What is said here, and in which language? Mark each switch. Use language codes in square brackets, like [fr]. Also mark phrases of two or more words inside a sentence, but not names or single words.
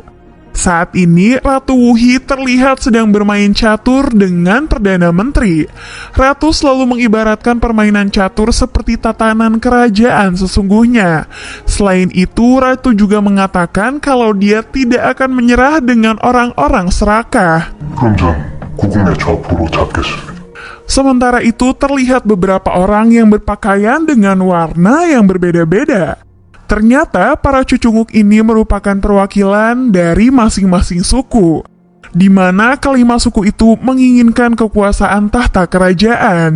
[id] Saat ini, Ratu Wuhi terlihat sedang bermain catur dengan Perdana Menteri. Ratu selalu mengibaratkan permainan catur seperti tatanan kerajaan sesungguhnya. Selain itu, Ratu juga mengatakan kalau dia tidak akan menyerah dengan orang-orang serakah. [ko] 그럼 전 국군의 좌표로 잡겠습니다. [id] Sementara itu, terlihat beberapa orang yang berpakaian dengan warna yang berbeda-beda. Ternyata para cucunguk ini merupakan perwakilan dari masing-masing suku, di mana kelima suku itu menginginkan kekuasaan tahta kerajaan.